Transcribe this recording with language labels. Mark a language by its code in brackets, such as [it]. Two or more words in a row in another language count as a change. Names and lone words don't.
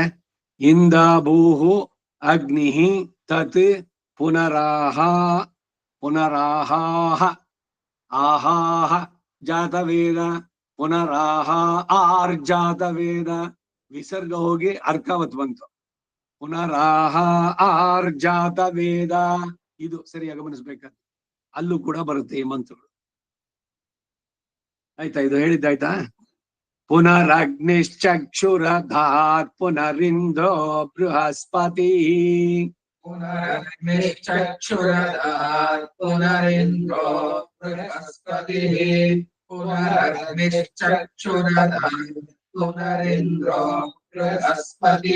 [sa] ಇಂದ ಭೂಹು ಅಗ್ನಿ ತತ್ ಪುನರಾಹ ಪುನರಾಹಾಹ ಆಹಾಹ ಜಾತವೇದ ಪುನರಾಹ ಆರ್ಜಾತ ವೇದ. [kn] ವಿಸರ್ಗ ಹೋಗಿ ಅರ್ಕಾವತ್ ಬಂತು. [sa] ಪುನರಾಹ ಆರ್ಜಾತ ವೇದ, [kn] ಇದು ಸರಿಯಾಗಿ ಗಮನಿಸ್ಬೇಕಾದ್ರೆ. ಅಲ್ಲೂ ಕೂಡ ಬರುತ್ತೆ ಈ ಮಂತ್ರಗಳು. ಆಯ್ತಾ? ಇದು ಹೇಳಿದ್ದಾಯ್ತಾ? [sa] ಪುನರಗ್ನಿಶ್ಚಕ್ಷುರಧಾತ್ ಪುನರಿಂದ್ರೋ ಬೃಹಸ್ಪತಿ. ಪುನರಗ್ನಿಶ್ಚಕ್ಷುರಧಾತ್ ಪುನರಿಂದ್ರೋ ಬೃಹಸ್ಪತಿ. ಪುನರಗ್ನಿಶ್ಚಕ್ಷುರಧಾತ್ ಪುನರಿಂದ್ರೋ ಬೃಹಸ್ಪತಿ.